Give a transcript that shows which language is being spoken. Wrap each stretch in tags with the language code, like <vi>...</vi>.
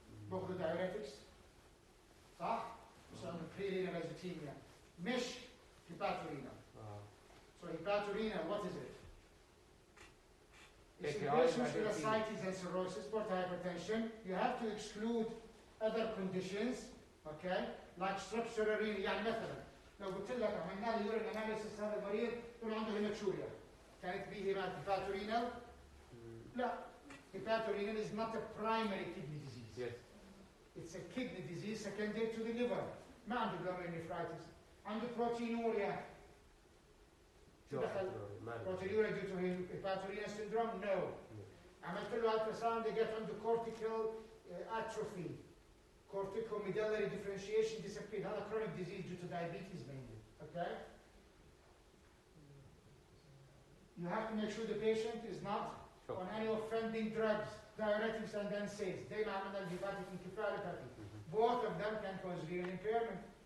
<en>Both the diuretics,</en> <ar>صح؟ وصلنا</ar> <en>pre-renal azotemia. مش hepatorenal. So hepatorenal, what is it? It's in patients with ascites and cirrhosis, portal hypertension. You have to exclude other conditions, okay? Like structural renal,</en> <ar>يعني مثلا لو قلت لك عملنا له urine analysis هذا المريض يكون عنده هيماتوريا. كانت به hepatorenal؟ لا.</ar> <en>Hepatorenal is not a primary kidney disease. Yes. It's a kidney disease secondary to the liver.</en> <ar>ما عنده glomerulonephritis. عنده proteinuria. شو دخل؟</ar> <en>proteinuria due to hepatorenal syndrome? No.</en> <ar>عملت له ultrasound لقيت عنده cortical atrophy.</ar> <en>Corticomedullary differentiation disappeared. هذا chronic disease due to diabetes mainly. Okay? You have to make sure the patient is not on any offending drugs, diuretics and NSAIDs. They</en> <ar>عملنا</ar> <en>hepatic encephalopathy. Both of them can cause renal impairment.</en>